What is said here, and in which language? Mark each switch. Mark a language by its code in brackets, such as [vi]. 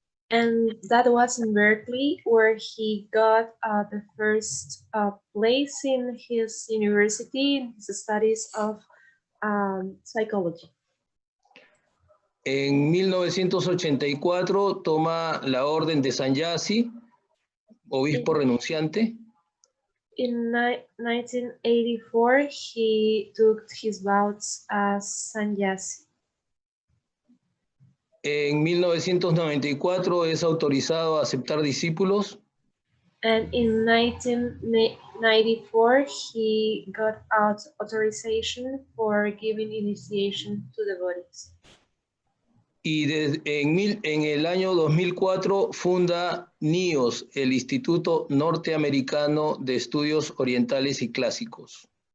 [en] And that was in Berkeley, where he got the first place in his university in his studies of psychology. [es] En 1984 toma la orden de Sannyasi, obispo renunciante. [en] In 1984, he took his vows as sannyasi. [es] En 1994 es autorizado a aceptar discípulos. [en] And in 1994, he got authorization for giving initiation to devotees. [es] Y en el año 2004 funda NIOS, el Instituto Norteamericano de Estudios Orientales y Clásicos.